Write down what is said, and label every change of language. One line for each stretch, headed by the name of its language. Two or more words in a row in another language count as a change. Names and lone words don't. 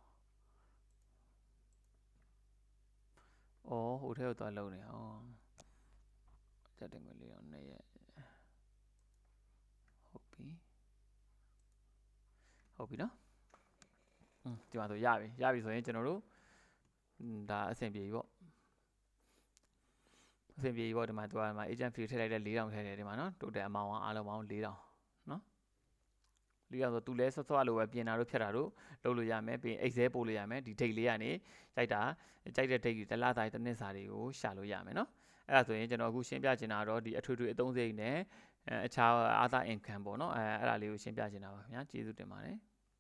Burmese: အော်ဟိုထဲကိုသွားလုံးနေအောင်ကျတဲ့ငွေ4000နဲ့ရဟုတ်ပြီနော်ဒီမှာဆိုရပြီဆိုရင်ကျွန်တော်တို့ဒါအဆင်ပြေပြီပေါ့ ဒီမှာသူကဒီမှာ
English: agent fee
Burmese: ထည့်လိုက်တဲ့4000ထည့်တယ်ဒီမှာနော်
English: total amount
Burmese: အားလုံးပေါင်း4000နော်4000ဆိုသူလဲဆော့လို့ပဲပြင်တာတို့ဖြတ်တာတို့လုပ်လို့ရမယ်ပြီးရင် Excel ပို့လို့ရမယ်ဒီ date လေးကနေကြိုက်တဲ့ date တွေတစ်လသားတစ်နှစ်စာတွေကိုရှာလို့ရမယ်နော်အဲ့ဒါဆိုရင်ကျွန်တော်အခုရှင်းပြချင်တာတော့ဒီအထွေထွေအသုံးစရိတ်နဲ့အခြား
English: other income
Burmese: ပေါ့နော်အဲ့ဒါလေးကိုရှင်းပြချင်တာပါခင်ဗျာကျေးဇူးတင်ပါတယ်